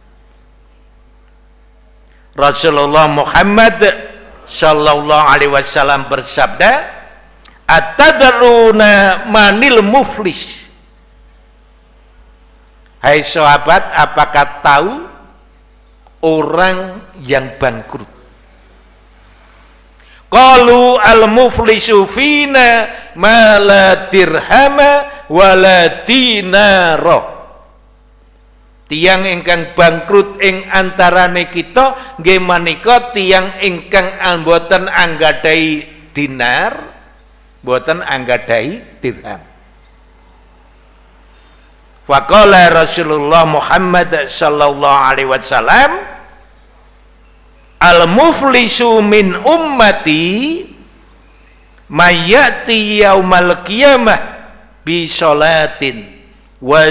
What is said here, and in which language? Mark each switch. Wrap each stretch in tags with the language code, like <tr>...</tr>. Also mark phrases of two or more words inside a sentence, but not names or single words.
<ar>رسول الله محمد صلى الله عليه وسلم bersabda, "أتدرون من المفلس?"</ar> <id>Hai sahabat, apakah tahu orang yang bangkrut?</id> <ar>قالوا المفلس فينا ما لا درهما ولا دينارا.</ar> <jv>Tiang ingkang bangkrut ing antarane kita nggih menika tiang ingkang boten anggadhahi dinar, boten anggadhahi dirham.</jv> <ar>فقال رسول الله محمد صلى الله عليه وسلم، المفلس من أمتي ما يأتي يوم القيامة بصلاة و</ar>